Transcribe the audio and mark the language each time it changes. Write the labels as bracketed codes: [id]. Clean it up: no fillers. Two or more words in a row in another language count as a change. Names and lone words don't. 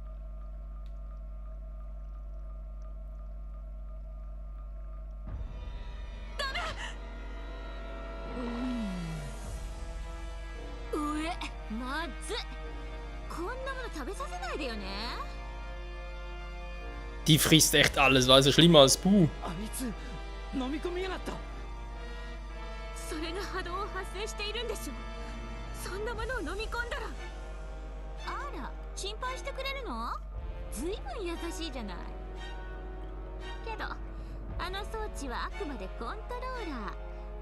[ja] まずい。こんなもの食べさせないでよね。 [de] Die frisst echt alles, war also schlimmer als Boo. [ja] あいつ飲み込みやがった。それが波動を発生しているんでしょ。そんなものを飲み込んだら。あら、心配してくれるの？ずいぶん優しいじゃない。けどあの装置はあくまでコントローラー。